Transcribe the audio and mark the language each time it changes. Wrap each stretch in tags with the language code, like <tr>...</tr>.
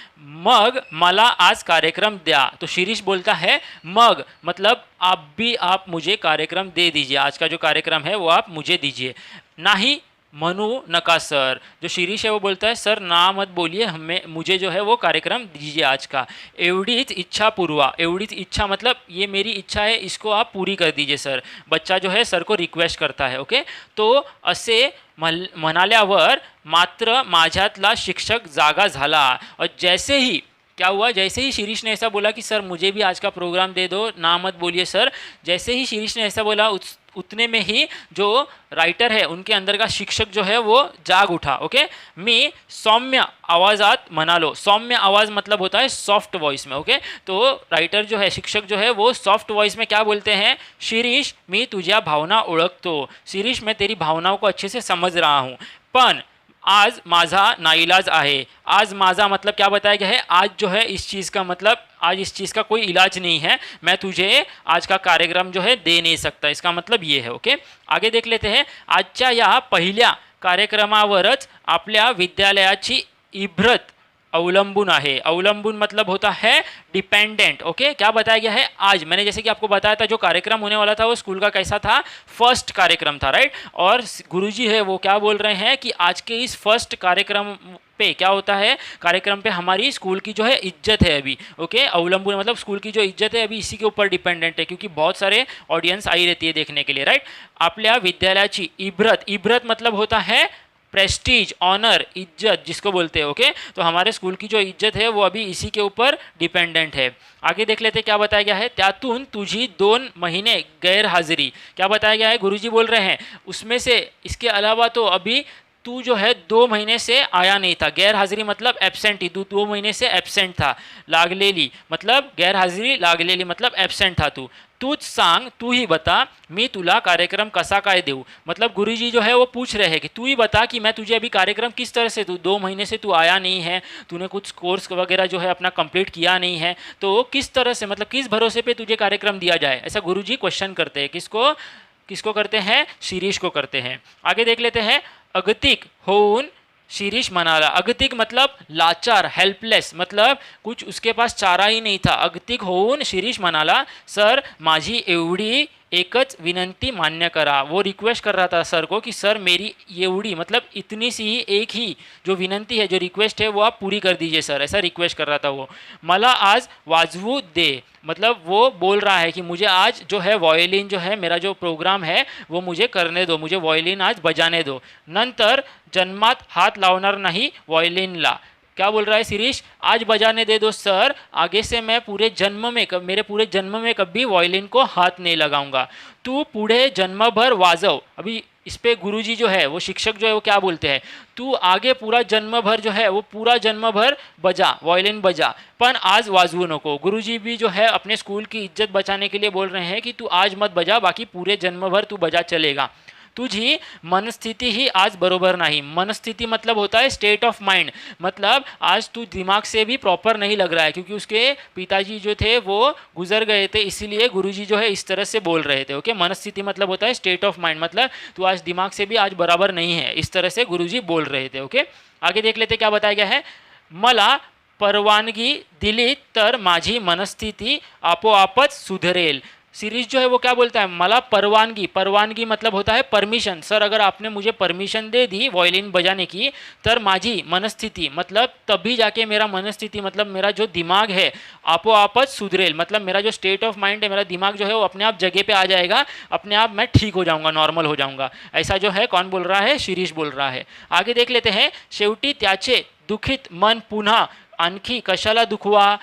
<mr>मग मला आज कार्यक्रम द्या।</mr> <hi>तो शिरीष बोलता है मग मतलब आप मुझे कार्यक्रम दे दीजिए, आज का जो कार्यक्रम है वो आप मुझे दीजिए।</hi> <mr>नाही म्हणू नका सर।</mr> <hi>जो शिरीष है वो बोलता है सर ना मत बोलिए, हमें मुझे जो है वो कार्यक्रम दीजिए आज का।</hi> <mr>एवढीच इच्छा पूर्वा,</mr> <hi>एवढीच इच्छा मतलब ये मेरी इच्छा है, इसको आप पूरी कर दीजिए सर। बच्चा जो है सर को रिक्वेस्ट करता है।</hi> <mr>ओके, तो असे म्हणाल्यावर मात्र माझ्यातला शिक्षक जागा झाला।</mr> <hi>और जैसे ही क्या हुआ, जैसे ही शिरीष ने ऐसा बोला कि सर मुझे भी आज का प्रोग्राम दे दो, ना मत बोलिए सर, जैसे ही शिरीष ने ऐसा बोला उतने में ही जो राइटर है उनके अंदर का शिक्षक जो है वो जाग उठा।</hi> <mr>ओके, मी सौम्य आवाज़ात म्हणालो।</mr> <hi>सौम्य आवाज़ मतलब होता है सॉफ्ट वॉइस में। ओके, तो राइटर जो है, शिक्षक जो है वो सॉफ्ट वॉइस में क्या बोलते हैं,</hi> <mr>शिरीष मी तुझ्या भावना ओळखतो,</mr> <hi>शिरीष मैं तेरी भावनाओं को अच्छे से समझ रहा हूँ,</hi> <mr>पण आज माझा नाइलाज आहे।</mr> <hi>आज माझा मतलब क्या बताया गया है, आज जो है इस चीज़ का मतलब आज इस चीज़ का कोई इलाज नहीं है, मैं तुझे आज का कार्यक्रम जो है दे नहीं सकता, इसका मतलब ये है। ओके, आगे देख लेते हैं।</hi> <mr>आजच्या या पहिल्या कार्यक्रमावरच आपल्या विद्यालयाची इब्रत अवलंबून आहे।</mr> <hi>अवलंबून मतलब होता है डिपेंडेंट। ओके, क्या बताया गया है, आज मैंने जैसे कि आपको बताया था जो कार्यक्रम होने वाला था वो स्कूल का कैसा था, फर्स्ट कार्यक्रम था, राइट। और गुरुजी है वो क्या बोल रहे हैं कि आज के इस फर्स्ट कार्यक्रम पे क्या होता है, कार्यक्रम पे हमारी स्कूल की जो है इज्जत है अभी। ओके, अवलंबन मतलब स्कूल की जो इज्जत है अभी इसी के ऊपर डिपेंडेंट है, क्योंकि बहुत सारे ऑडियंस आई रहती है देखने के लिए, राइट।</hi> <mr>आपल्या विद्यालयाची इब्रत,</mr> <hi>इब्रत मतलब होता है प्रेस्टीज, ऑनर, इज्जत जिसको बोलते हैं। ओके, तो हमारे स्कूल की जो इज्जत है वो अभी इसी के ऊपर डिपेंडेंट है। आगे देख लेते क्या बताया गया है,</hi> <mr>त्यातून तुझी 2 महीने गैरहाजिरी।</mr> <hi>क्या बताया गया है, गुरुजी बोल रहे हैं उसमें से इसके अलावा तो अभी तू जो है 2 महीने से आया नहीं था। गैर हाजिरी मतलब एब्सेंट ही, तू 2 महीने से एब्सेंट था। लागलेली मतलब गैर हाजिरी, लागलेली मतलब एब्सेंट था तू।</hi> <mr>तूच सांग,</mr> <hi>तू ही बता,</hi> <mr>मी तुला कार्यक्रम कसा काय देऊ।</mr> <hi>मतलब गुरुजी जो है वो पूछ रहे हैं कि तू ही बता कि मैं तुझे अभी कार्यक्रम किस तरह से, तू 2 महीने से तू आया नहीं है, तूने कुछ कोर्स वगैरह जो है अपना कंप्लीट किया नहीं है, तो किस तरह से मतलब किस भरोसे पे तुझे कार्यक्रम दिया जाए, ऐसा गुरुजी क्वेश्चन करते हैं। किसको किसको करते हैं, शिरीष को करते हैं। आगे देख लेते हैं।</hi> <mr>अगतिक होऊन शिरीष म्हणाला,</mr> <hi>अगतिक मतलब लाचार, हेल्पलेस, मतलब कुछ उसके पास चारा ही नहीं था।</hi> <mr>अगतिक होऊन शिरीष म्हणाला, सर माझी एवढी एकच विनंती मान्य करा।</mr> <hi>वो रिक्वेस्ट कर रहा था सर को कि सर मेरी एवढी मतलब इतनी सी ही, एक ही जो विनंती है, जो रिक्वेस्ट है वो आप पूरी कर दीजिए सर, ऐसा रिक्वेस्ट कर रहा था वो।</hi> <mr>मला आज वाजवू दे,</mr> <hi>मतलब वो बोल रहा है कि मुझे आज जो है वॉयलिन जो है मेरा जो प्रोग्राम है वो मुझे करने दो, मुझे वॉयलिन आज बजाने दो।</hi> <mr>नंतर जन्मात हात लावणार नाही वॉयलिनला।</mr> <hi>क्या बोल रहा है शिरीष, आज बजाने दे दो सर, आगे से मैं पूरे जन्म में मेरे पूरे जन्म में कभी वॉयलिन को हाथ नहीं लगाऊंगा।</hi> <mr>तू पुढे जन्म भर वाजव।</mr> <hi>अभी इस पे गुरुजी जो है वो शिक्षक जो है वो क्या बोलते हैं, तू आगे पूरा जन्म भर जो है वो पूरा जन्म भर बजा, वॉयलिन बजा, पर</hi> <mr>आज वाजवू नको।</mr> <hi>गुरुजी भी जो है अपने स्कूल की इज्जत बचाने के लिए बोल रहे हैं कि तू आज मत बजा, बाकी पूरे जन्म भर तू बजा चलेगा।</hi> <mr>तुझी मनस्थिति ही आज बरोबर नहीं।</mr> <hi>मनस्थिति मतलब होता है स्टेट ऑफ माइंड, मतलब आज तू दिमाग से भी प्रॉपर नहीं लग रहा है, क्योंकि उसके पिताजी जो थे वो गुजर गए थे, इसीलिए गुरुजी जो है इस तरह से बोल रहे थे। ओके, मनस्थिति मतलब होता है स्टेट ऑफ माइंड, मतलब तू आज दिमाग से भी आज बराबर नहीं है, इस तरह से गुरुजी बोल रहे थे। ओके, आगे देख लेते क्या बताया गया है।</hi> <mr>मला परवानगी दिली तर माझी मनस्थिति आपोआपच सुधरेल।</mr> <hi>सीरीज जो है वो क्या बोलता है,</hi> <mr>मला परवानगी,</mr> <hi>परवानगी मतलब होता है परमिशन। सर अगर आपने मुझे परमिशन दे दी वॉयलिन बजाने की,</hi> <mr>तर माझी मनस्थिति</mr> <hi>मतलब तभी जाके मेरा मनस्थिति मतलब मेरा जो दिमाग है</hi> <mr>आपोआपच सुधरेल,</mr> <hi>मतलब मेरा जो स्टेट ऑफ माइंड है, मेरा दिमाग जो है वो अपने आप जगह पे आ जाएगा, अपने आप मैं ठीक हो जाऊंगा, नॉर्मल हो जाऊंगा। ऐसा जो है कौन बोल रहा है, शिरीष बोल रहा है। आगे देख लेते हैं।</hi> <mr>शेवटी त्याचे दुखित मन पुन्हा आणखी कशाला दुखवा।</mr>